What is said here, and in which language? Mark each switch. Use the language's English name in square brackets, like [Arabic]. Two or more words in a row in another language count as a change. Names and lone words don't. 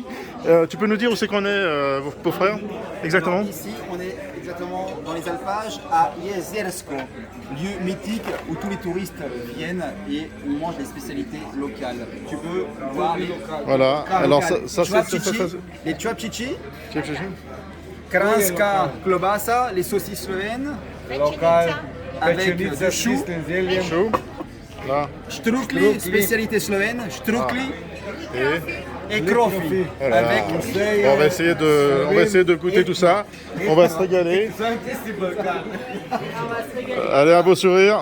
[French] Tu peux nous dire où c'est qu'on est, vos beaux-frères, exactement? Alors, ici, on est exactement dans les alpages à Jezersko, lieu mythique où tous les touristes viennent et on mange des spécialités locales. Tu peux voir les Voilà. Alors, ça čevapčiči, les čevapčiči, [Slovenian] kranjska klobasa, [French] les saucisses slovènes, [Slovenian] Lokal, [French] avec [Slovenian] pečenica [French] du [Slovenian] s [French] chou, [Slovenian] kislim zeljem. [French] chaud. Là. štrukli, spécialité slovène, štrukli Et et krofi. voilà. Avec On va essayer de goûter tout ça. On va se régaler. Allez, un beau sourire.